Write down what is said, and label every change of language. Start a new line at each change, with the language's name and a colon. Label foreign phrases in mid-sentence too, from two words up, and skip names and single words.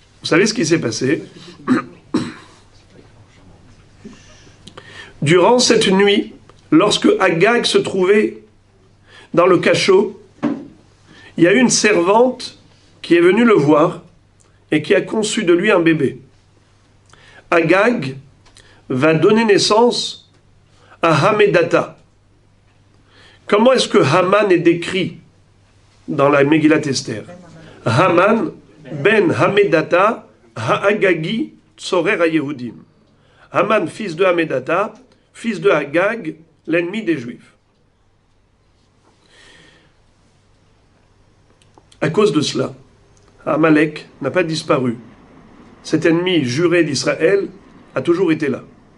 French: Vous savez ce qui s'est passé? Durant cette nuit, lorsque Agag se trouvait dans le cachot, il y a une servante qui est venue le voir et qui a conçu de lui un bébé. Agag va donner naissance à Hamedata. Comment est-ce que Haman est décrit dans la Megillat Esther?
Hebrew: המן בן המדתא האגגי צורר היהודים.
French: Haman, fils de Hamedata, fils de Agag, l'ennemi des Juifs. À cause de cela, Amalek n'a pas disparu. Cet ennemi juré d'Israël a toujours été là.